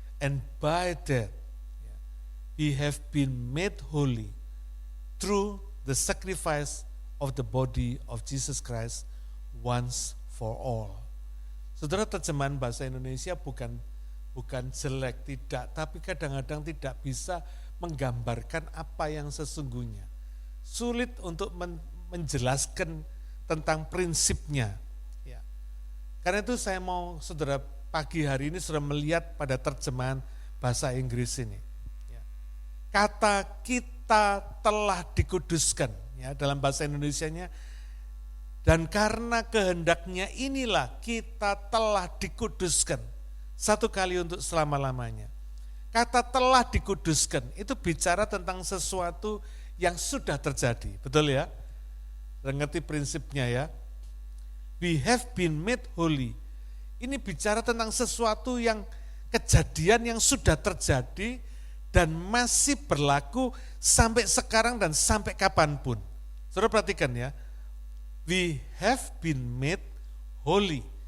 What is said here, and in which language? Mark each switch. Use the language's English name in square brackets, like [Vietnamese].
[English] And by that we have been made holy through the sacrifice of the body of Jesus Christ once for all. [Indonesian] Saudara, terjemahan bahasa Indonesia bukan jelek, tidak, tapi kadang-kadang tidak bisa menggambarkan apa yang sesungguhnya. Sulit untuk menjelaskan tentang prinsipnya. Ya. Karena itu saya mau saudara pagi hari ini sudah melihat pada terjemahan bahasa Inggris ini. Ya. Kata kita telah dikuduskan, ya, dalam bahasa Indonesianya, dan karena kehendaknya inilah kita telah dikuduskan satu kali untuk selama-lamanya. Kata telah dikuduskan itu bicara tentang sesuatu yang sudah terjadi, betul ya? Ngerti prinsipnya ya? [English] We have been made holy. [Indonesian] Ini bicara tentang sesuatu yang kejadian yang sudah terjadi dan masih berlaku sampai sekarang dan sampai kapanpun. Saudara perhatikan ya, [English] we have been made holy.